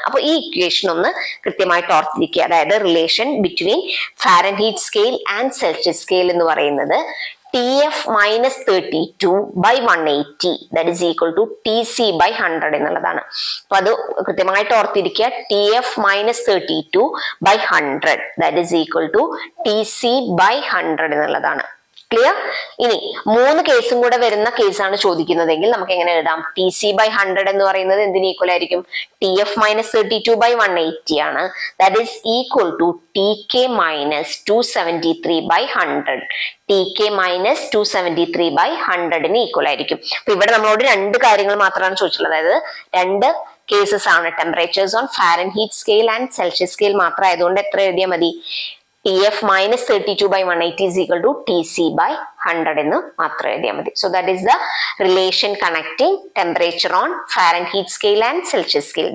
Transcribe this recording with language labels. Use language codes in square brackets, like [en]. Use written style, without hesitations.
[ml] അപ്പൊ ഈ ഇക്വേഷൻ ഒന്ന് കൃത്യമായിട്ട് ഓർത്തിരിക്കുക. അതായത് relation between Fahrenheit scale and Celsius scale എന്ന് പറയുന്നത് [en] TF minus 32 by 180 that is equal to TC by [ml] 100 എന്നുള്ളതാണ്. അപ്പൊ അത് കൃത്യമായിട്ട് ഓർത്തിരിക്കുക. [en] TF minus 32 by 100 that is equal to TC by 100 [ml] എന്നുള്ളതാണ്. ക്ലിയർ? ഇനി 3 കേസും കൂടെ വരുന്ന കേസാണ് ചോദിക്കുന്നതെങ്കിൽ നമുക്ക് എങ്ങനെ എഴുതാം? Tc/100 എന്ന് പറയുന്നത് എന്തിന് ഈക്വൽ ആയിരിക്കും? Tf - 32/180 ആണ്. [en] That is equal to Tk - 273/100. [ml] Tk - 273/100 equal ആയിരിക്കും. അപ്പൊ ഇവിടെ നമ്മളോട് 2 കാര്യങ്ങൾ മാത്രമാണ് ചോദിച്ചിട്ടുള്ളത്. അതായത് 2 കേസസ് ആണ്, temperatures on Fahrenheit scale and Celsius scale മാത്രം ആയതുകൊണ്ട് എത്ര എഴുതിയാൽ മതി? [en] Tf - 32/180 is equal to Tc/100 [ml] എന്ന് മാത്രം എഴുതിയാൽ മതി. [en] So that is the relation connecting temperature on Fahrenheit scale and Celsius scale.